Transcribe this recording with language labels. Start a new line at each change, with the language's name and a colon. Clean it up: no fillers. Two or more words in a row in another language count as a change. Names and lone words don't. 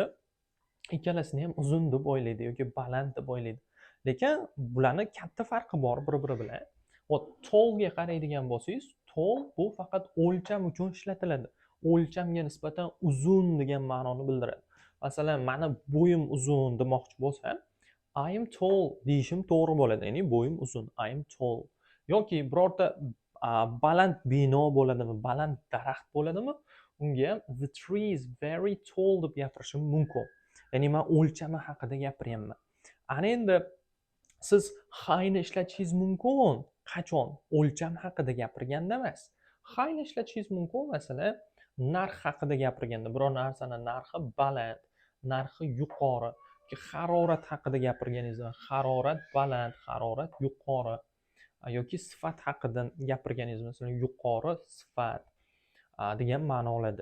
Uzbek: Ikkalasini ham uzun deb o'ylaydi yoki baland deb o'ylaydi. Lekin bularning katta farqi bor bir-biri bilan. Tall ga qaraydigan bo'lsangiz, tall bu faqat o'lcham uchun ishlatiladi. O'lchamga nisbatan uzun degan ma'noni bildiradi. Masalan, mani bo'yim uzun demoqchi bo'lsam,
English: I am tall
Uzbek: deyishim to'g'ri bo'ladi. Ya'ni bo'yim uzun,
English: I am tall.
Uzbek: yoki birorta baland bino bo'ladimi, baland daraxt bo'ladimi, unga ham
English: the tree is very tall
Uzbek: deb gapirishim mumkin. Ya'ni men o'lchami haqida gapiryapman. Ana endi siz highni ishlatishingiz mumkin. Qachon? O'lcham haqida gapirganda emas. Highni ishlatishingiz mumkin, masalan, narx haqida gapirganda, biror narsani narxi baland, narxi yuqori, harorat haqida gapirganingizda, harorat baland, harorat yuqori, yoki sifat haqida gapirganingiz, masalan, yuqori sifat degan ma'nolarda.